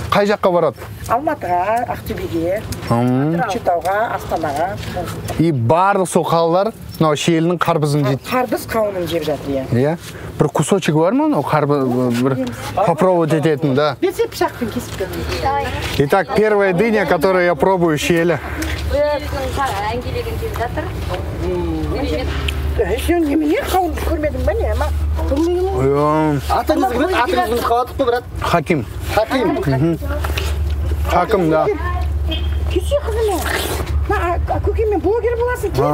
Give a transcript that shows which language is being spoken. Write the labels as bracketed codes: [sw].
[kk] Қай жаққа барады? Алматыға, Ақтөбеге, Көкшетауға, Астанаға. И барлық сол қалалар мынау Шиелінің қарбызын жейді. Қарбыз қауынын жеп жатыр, иә. Иә. Бір кусочек бар ма? Қарбыз бір [ru] попробовать [kk] ететін, да. Берсе пышақпен кесіп беремін. [ru] Итак, первая дыня, которую я пробую Шиэля. [kk] Сен немене қауын көрмедің бе не, ама? Атыңызды қаладық қой, брат? Хаким. Хаким, да. Кесе қызым, көкемен блогер боласың, кел.